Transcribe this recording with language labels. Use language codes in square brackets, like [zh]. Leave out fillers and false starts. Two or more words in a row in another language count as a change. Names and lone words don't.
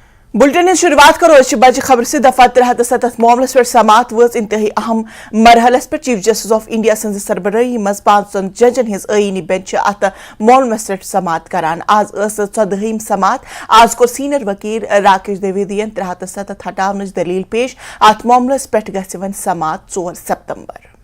[ks] बुलेटिन शुरुआत करो बज खबर से दफा 73 मामलस पे समात वज इंतहाई अहम मरहलस पे [en] Chief Justice of India [ks] सज सरबराही मज 5 जजन हिज आईनी बेंच अत मामलस पे समात करान आज 14वीं समात आज को सीनियर वकील राकेश द्विवेदियन 73 हटावन दलील पेश अत मामलस पे गछ वन समात 4 सितंबर।